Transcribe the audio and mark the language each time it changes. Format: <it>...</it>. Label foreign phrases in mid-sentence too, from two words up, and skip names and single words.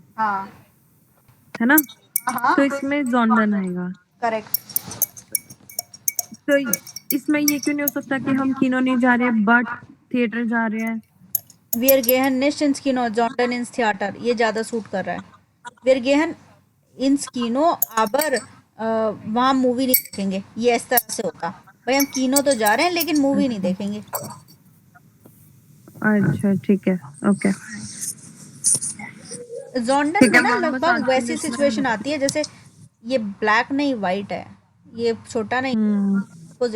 <hi>हाँ है ना? हाँ तो इसमें जॉन्डन आएगा। करेक्ट। तो इसमें ये क्यों नहीं हो सकता कि हम कीनो नहीं जा रहे बट थिएटर जा रहे हैं?</hi> <de>Wir gehen nicht ins Kino, sondern ins Theater।</de> <hi>ये ज्यादा सूट कर रहा है।</hi> <de>Wir gehen ins Kino, aber</de> <hi>वहाँ मूवी नहीं देखेंगे। ये इस तरह से होता भाई, हम कीनो तो जा रहे हैं लेकिन मूवी नहीं देखेंगे। अच्छा ठीक है, ओके। जॉन्डन में ना लगभग वैसी सिचुएशन आती है जैसे ये ब्लैक नहीं वाइट है, ये छोटा नहीं अपोजिट</hi>